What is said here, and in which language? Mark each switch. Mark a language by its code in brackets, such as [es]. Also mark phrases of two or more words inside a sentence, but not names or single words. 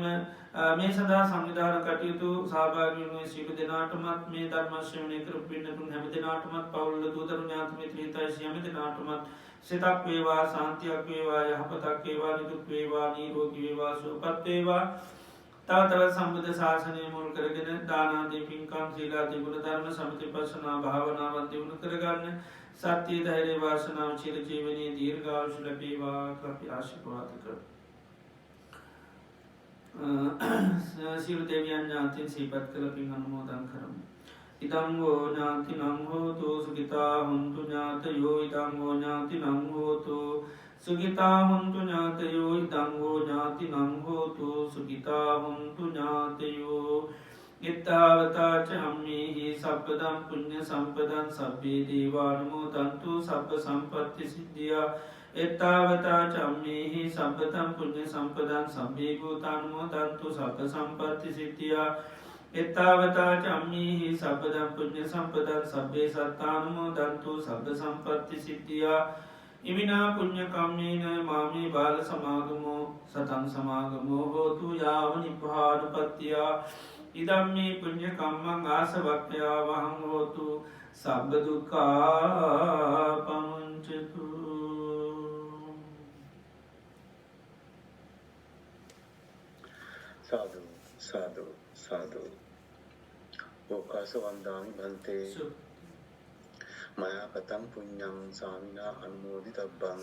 [si] මේ සඳහා සංවිධාන කටයුතු සහභාගී වුණු සියලු දෙනාටමත් මේ ධර්ම ශ්‍රවණය කරපු පින්නතුන් හැම දෙනාටමත් පවුල් දූදරු ඥාති මිත්‍ර හිතයිසි හැම දෙනාටමත් සිතක් වේවා සාන්තියක් වේවා යහපතක් වේවා නිදුක් වේවා නිරෝගී වේවා සුවපත් වේවා තව තවත් සම්බුද්ධ ශාසනය මුල් කරගෙන දානාදී පින්කම් සීලාදී ගුණ ධර්ම සමිතිපස්සනා භාවනාවත් දියුණු කරගන්න සත්‍ය ධෛර්ය වාසනාව චිර ජීවනයේ දීර්ඝායුෂ ලැබේවා කියලා අපි ආශිර්වාද කරමු. සියලු දෙවියන් ඥාතීන් සිහිපත් කළ පින් අනුමෝදන් කරමු. [pi] ඉදං වූ ඥාතිනං හෝතු සුඛිතා හොන්තු ඥාතයෝ ඉදං වූ ඥාතිනං හෝතු සුඛිතා හොන්තු ඥාතයෝ ඉදං වූ ඥාතිනං හෝතු සුඛිතා හොන්තු ඥාතයෝ ඉත්තාවතා ච අම්මේහි සබ්බදම් පුඤ්ඤ සම්පදං සබ්බේ දේවානුමෝදන්තු සබ්බ සම්පත්ති සිද්ධියා එත්තාවතා චම්මේහි සම්පතම් පුඤ්ඤ සම්පදං සබ්බේ භූතානුමෝදන්තු සබ්බ සම්පත්ති සිද්ධියා එත්තාවතා චම්මේහි සබ්බදම් පුඤ්ඤ සම්පදං සබ්බේ සත්තානුමෝදන්තු සබ්බ සම්පත්ති සිද්ධියා ඉමිනා පුඤ්ඤ කම්මේන මාමේ බාල සමාගමෝ සතං සමාගමෝ හෝතු යාව නිබ්බානපත්තියා ඉදම්මේ පුඤ්ඤ කම්මං ආසවක්ඛයා වහං හෝතු සබ්බ දුක්ඛා පමුඤ්චතු. साधु साधु साधु ඕකාස වන්දාමි භන්තේ මයා කතං පුඤ්ඤං සාමිනා අනුමෝදිතබ්බං